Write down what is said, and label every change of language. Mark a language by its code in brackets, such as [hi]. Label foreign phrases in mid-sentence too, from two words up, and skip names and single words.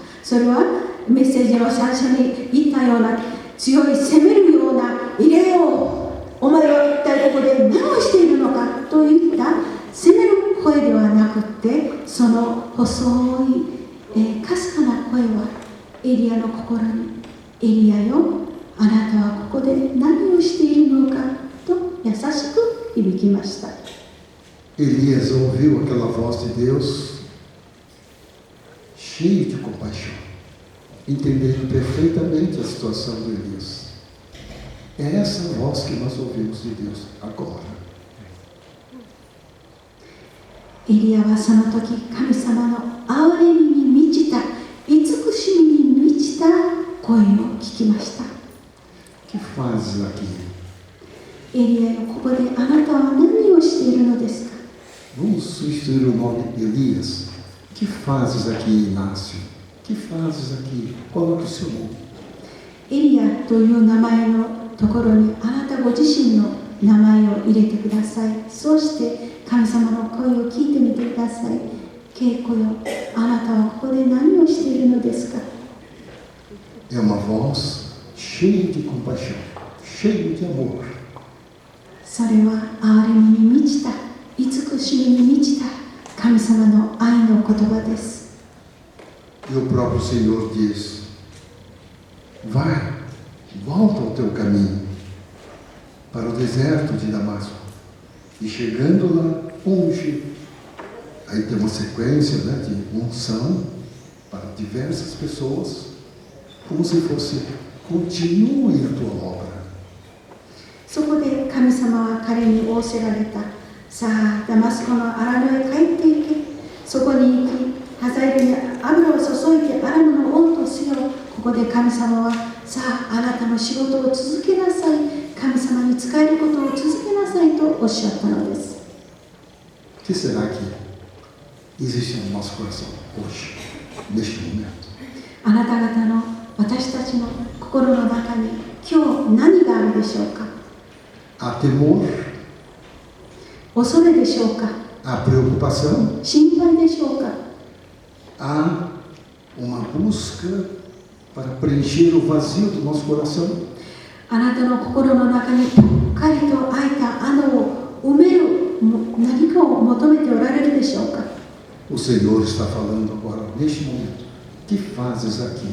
[ja] それはメッセージの最初に言ったような強い責めるような入れよう、お前は一体ここで何をしているのかといった責める声ではなくて、その細い、かすかな声はエリアの心に、エリアよ、あなたはここで何をしているのかと優しく響きました。 [pt] Elias ouviu aquela voz de Deus cheio de compaixão, entendendo perfeitamente a situação de Elias. É essa voz que nós ouvimos de Deus agora. [ja] エリアはその時、神様の憐れみに満ちた、慈しみに満ちた声を聞きました。 [pt] Que fazes aqui? [ja] エリアよ、ここであなたは何をしているのですか？ [pt] Vamos substituir o nome Elias. Que fazes aqui, Inácio? Que fazes aqui? Coloque o seu nome. [ja] エリアという名前のところにあなたご自身の名前を入れてください。そうして神様の声を聞いてみてください。恵子よ、あなたはここで何をしているのですか？ [pt] É uma voz cheia de compaixão, cheia de amor. [ja] それは憐れみに満ちた、慈しみに満ちた神様の愛の言葉です。 [pt] E o próprio Senhor diz: vai, volta ao teu caminho para o deserto de Damasco. E chegando lá, unge. Aí tem uma sequência, né, de unção para diversas pessoas, como se fosse: continue a tua obra. [ja] そこで神様は彼に仰せられた。さあ、ダマスコの荒野へ帰っていけ。そこに行き、ハザエルに油を注いでアラムの王とせよ。ここで神様は、さあ、あなたの仕事を続けなさい。神様に仕えることを続けなさいとおっしゃったのです。 [pt] O que será que existe no nosso coração hoje, neste momento? [ja] あなた方の、私たちの心の中に今日何があるでしょうか？ [pt] Há temor, [ja] 恐れでしょうか？ [pt] há preocupação, [ja] 心配でしょうか？ [pt] há uma busca para preencher o vazio do nosso coração. [ja] あなたの心の中にぽっかりと開いた穴を埋める何かを求めておられるでしょうか？ [pt] O Senhor está falando agora, neste momento: que fazes aqui?